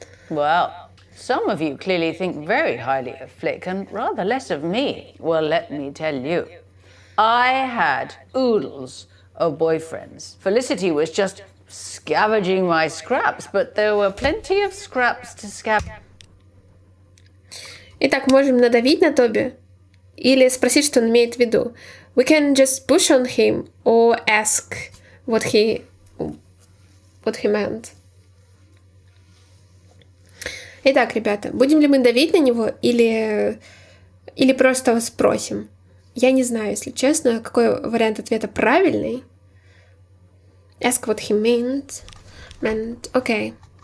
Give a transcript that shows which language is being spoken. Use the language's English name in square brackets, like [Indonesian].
[English] Well, some of you clearly think very highly of Flick and rather less of me. Well, let me tell you, I had oodles of boyfriends. Felicity was just scavenging my scraps, but there were plenty of scraps to scavenge. [Russian] Итак, можем надавить на Тоби или спросить, что он имеет в виду. [English] We can just push on him or ask what he meant. [Russian] Итак, ребята, будем ли мы давить на него или просто спросим? Я не знаю, если честно, какой вариант ответа правильный. [English] Ask what he meant. Окей.